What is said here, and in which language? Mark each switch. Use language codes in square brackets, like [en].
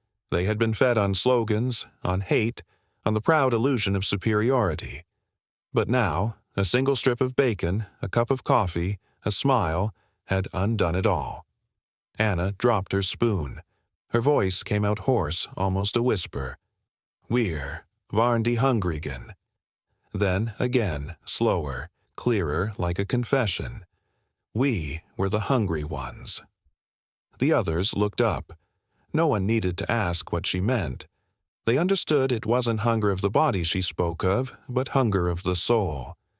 [en] They had been fed on slogans, on hate, on the proud illusion of superiority. But now, a single strip of bacon, a cup of coffee, a smile, had undone it all. Anna dropped her spoon. Her voice came out hoarse, almost a whisper. [de] "Wir waren die Hungrigen." [en] Then again, slower, clearer, like a confession. "We were the hungry ones." The others looked up. No one needed to ask what she meant. They understood it wasn't hunger of the body she spoke of, but hunger of the soul.